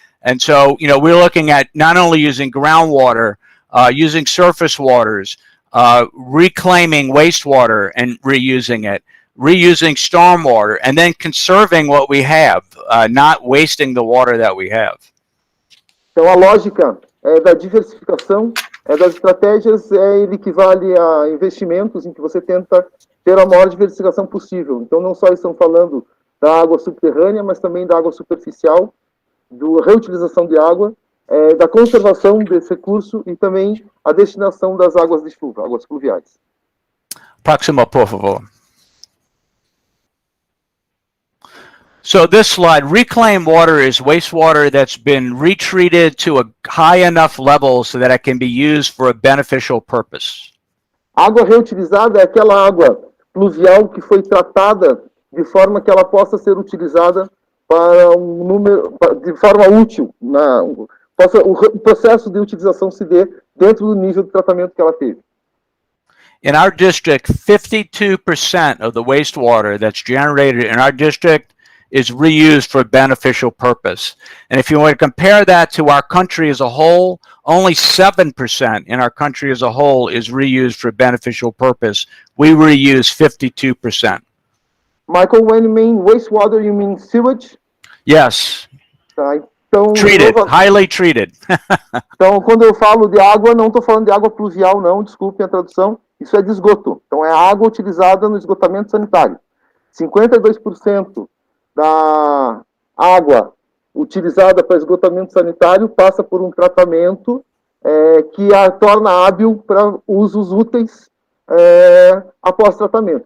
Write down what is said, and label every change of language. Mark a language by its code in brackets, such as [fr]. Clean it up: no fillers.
[en] And so, we're looking at not only using groundwater, using surface waters, reclaiming wastewater and reusing it, reusing stormwater, and then conserving what we have, not wasting the water that we have. [pt] Então, a lógica da diversificação das estratégias ele equivale a investimentos em que você tenta ter a maior diversificação possível. Então, não só estão falando da água subterrânea, mas também da água superficial, da reutilização de água, da conservação desse recurso e também a destinação das águas de chuva, águas pluviais. Próxima, por favor. [en] So this slide, reclaimed water is wastewater that's been retreated to a high enough level so that it can be used for a beneficial purpose. [pt] Água reutilizada é aquela água pluvial que foi tratada de forma que ela possa ser utilizada para de forma útil. O processo de utilização se dê dentro do nível de tratamento que ela teve. [en] In our district, 52% of the wastewater that's generated in our district is reused for beneficial purpose. And if you want to compare that to our country as a whole, only 7% in our country as a whole is reused for beneficial purpose. We reuse 52%. Michael, when you mean wastewater, you mean sewage? Yes. [pt] Tá, então, [en] Treated, highly treated. [pt] então, quando eu falo de água, não estou falando de água pluvial, não, desculpem a tradução. Isso é de esgoto. Então, é água utilizada no esgotamento sanitário. 52% da água utilizada para esgotamento sanitário passa por um tratamento que a torna hábil para usos úteis após tratamento.